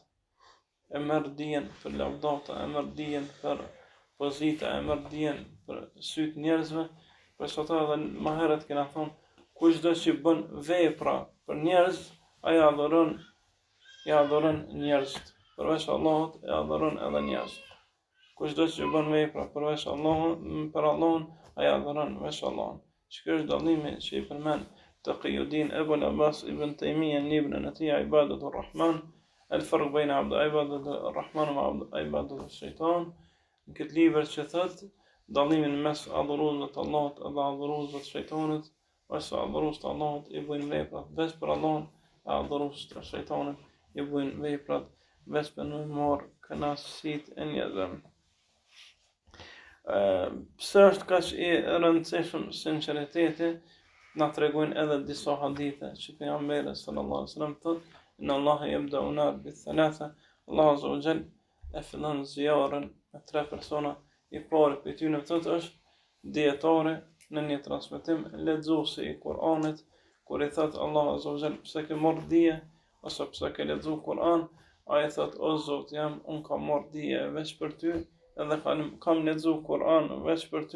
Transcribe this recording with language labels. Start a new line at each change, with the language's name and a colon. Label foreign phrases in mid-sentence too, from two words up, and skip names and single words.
Albanian: E merr dijen për lavdata, e merr dijen për pozita, e merr dijen për syt njerëzve, për sot edhe më herët kena thonë kushdo që bën vepra për njerëz, ai adhuron njerëzit. Përveç Allahut e adhuron edhe njerëzit. Kushdo që bën vepra përveç Allahut, për Allahun, ai adhuron veç Allahun. Që është dallimi që i përmend Taqiyuddin Ibn Abbas ibn Taymiyyah në librin e tij Ibadatur Rahman, al-farq bayna ibadatur Rahman wa ibadatur shaytan. Në këtë libër që thotë dallimin mes adhuruesve të Allahut dhe adhuruesve të shejtanit, ose adhurues të Allahut i bëjnë veprat veç për Allahun, e adhurues të shejtanit i bëjnë veprat veç për në marrë kënaqësitë e njerëzve. Pse është kaq i rëndësishëm sinqeriteti, na tregojnë edhe disa hadithe që pejgamberi
Arabic: صلى الله عليه وسلم
Albanian: thotë
Arabic: إن الله يبدأ النار بثلاثة,
Albanian: Allahu
Arabic: عز وجل
Albanian: e fillon zjarrin me 3 persona. I pari për ty në thotë është dietare në një transmetim lexuesi i Kuranit, kur i thotë Allahu
Arabic: عز وجل
Albanian: pse ke marrë dije ose pse ke lexuar Kur'an, ai thotë o Zot jam, unë kam marrë dije veç për ty, edhe kam lexuar Kur'an veç për ty.